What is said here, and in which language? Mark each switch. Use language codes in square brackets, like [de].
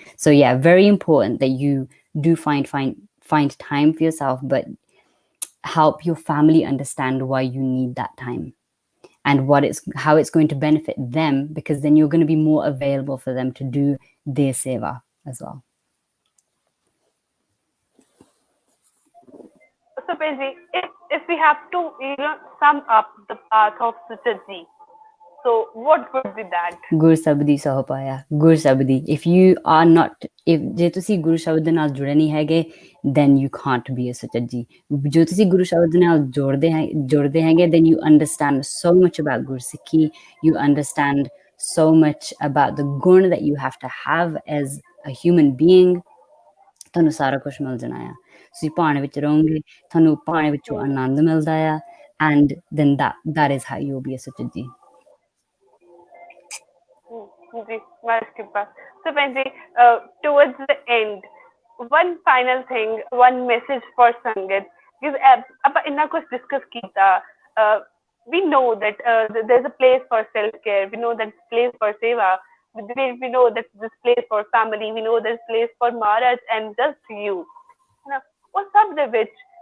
[en] So yeah, very important that you do find time for yourself, but help your family understand why you need that time and how it's going to benefit them, because then you're going to be more available for them to do their seva as well. So basically, if we have to sum up the path of Suchajji, So what would be that? [pa] ਗੁਰ ਸ਼ਬਦੀ ਸਹੁ ਪਾਇਆ, ਗੁਰ ਸ਼ਬਦੀ। [en] If you are not, [pa] ਜੇ ਤੁਸੀਂ ਗੁਰੂ ਸ਼ਬਦ ਦੇ ਨਾਲ ਜੁੜੇ ਨਹੀਂ ਹੈਗੇ, [en] then you can't be a ਸੁਚੱਜੀ। [pa] ਜੋ ਤੁਸੀਂ ਗੁਰੂ ਸ਼ਬਦ ਦੇ ਨਾਲ ਜੁੜਦੇ ਹੈਗੇ, [en] then you understand so much about Gursikhi, you understand so much about the gun that you have to have as a human being। [pa] ਤੁਹਾਨੂੰ ਸਾਰਾ ਕੁਛ ਮਿਲ ਜਾਣਾ ਆ। ਤੁਸੀਂ ਭਾਣੇ ਵਿੱਚ ਰਹੋਗੇ, ਤੁਹਾਨੂੰ ਭਾਣੇ ਵਿੱਚੋਂ ਆਨੰਦ ਮਿਲਦਾ ਆ, [en] and then that is how you'll be a ਸੁਚੱਜੀ। So Panji, towards the end, one final thing, one message for Sangat, because [pa] ਆਪਾਂ ਇੰਨਾ ਕੁਛ [en] discuss ਕੀਤਾ, we know that there's a place for self-care, we know that place for seva, we know that this place for family, we know this place for Maharaj and just you, [pa] ਨਾ ਉਹ ਸਭ ਦੇ ਵਿੱਚ,